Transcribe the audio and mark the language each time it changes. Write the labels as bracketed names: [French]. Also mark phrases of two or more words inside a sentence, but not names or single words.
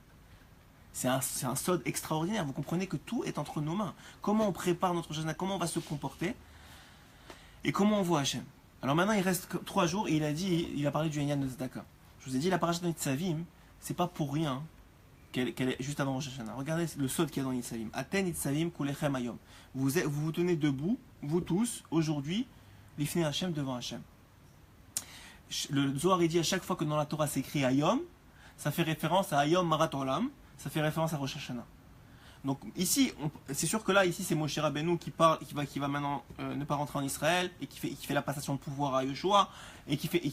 [French] C'est un sod extraordinaire. Vous comprenez que tout est entre nos mains. Comment on prépare notre Rosh Hashanah, comment on va se comporter et comment on voit Hachem. Alors maintenant, il reste 3 jours et il a parlé du Yanyan de Tzedaka. Je vous ai dit, la paracha de Nitzavim, c'est pas pour rien qu'elle est juste avant Rosh Hashanah. Regardez le sod qu'il y a dans Nitzavim. [Hebrew] אתם נצבים כולכם היום. [French] Vous tenez debout, vous tous, aujourd'hui, [Hebrew] לפני השם [French] devant Hashem. Le Zohar il dit à chaque fois que dans la Torah c'est écrit Ayom, ça fait référence à [Hebrew] היום הרת עולם, [French] ça fait référence à Rosh Hashanah. Donc ici, c'est sûr que là, ici c'est Moshe Rabbeinu qui va maintenant ne pas rentrer en Israël et qui fait la passation de pouvoir à Yoshua et qui fait